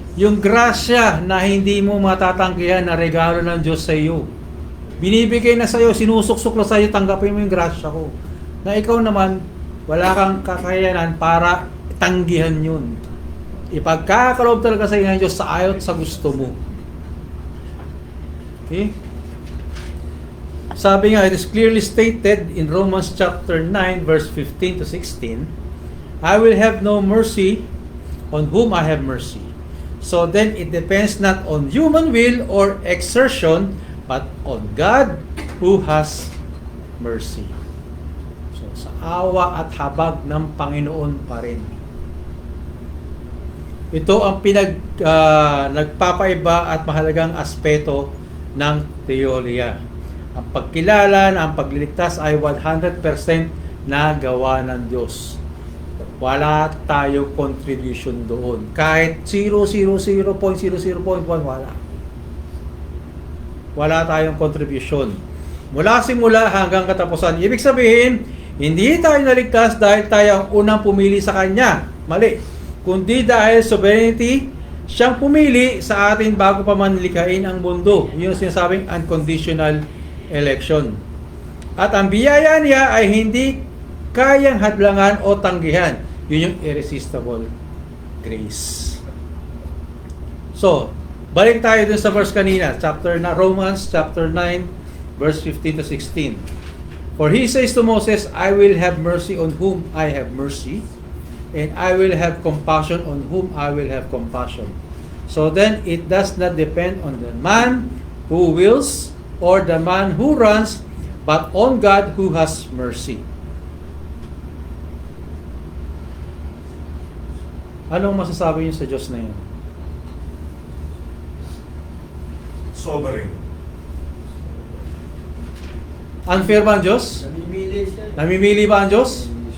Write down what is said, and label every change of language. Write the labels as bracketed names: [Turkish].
[Filipino] Yung grasya na hindi mo matatanggihan na regalo ng Diyos sa iyo. Binibigay na sa iyo, sinusuksok na sa iyo, tanggapin mo yung grasya ko. Na ikaw naman, wala kang kakayanan para tanggihan yun. Ipagkakaloob talaga sa iyo ng Diyos sa ayaw at sa gusto mo. Okay? Sabi nga, [English] it is clearly stated in Romans chapter 9, verse 15 to 16, I will have no mercy on whom I have mercy. So then it depends not on human will or exertion, but on God who has mercy. [Filipino] So sa awa at habag ng Panginoon pa rin. Ito ang nagpapaiba at mahalagang aspeto ng teolohiya. Ang pagkilala na ang pagliligtas ay 100% na gawa ng Diyos. Wala tayo contribution doon. Kahit 0.00.00.1, wala. Wala tayong contribution. Mula simula hanggang katapusan. Ibig sabihin, hindi tayo naligtas dahil tayo ang unang pumili sa Kanya. Mali. Kundi dahil sovereignty, siyang pumili sa atin bago pa man likhain ang mundo. Yun yung sinasabing unconditional election. At ang biyaya niya ay hindi kayang hadlangan o tanggihan. Yun yung irresistible grace. So, balik tayo dun sa verse kanina, Romans chapter 9, verse 15 to 16. [English] For he says to Moses, I will have mercy on whom I have mercy, and I will have compassion on whom I will have compassion. So then, it does not depend on the man who wills or the man who runs, but on God who has mercy. [Filipino] Anong masasabi niyo sa Diyos na yun? [English] Sovereign. [Filipino] Unfair ba ang Diyos? Namimili siya. Namimili ba ang Diyos?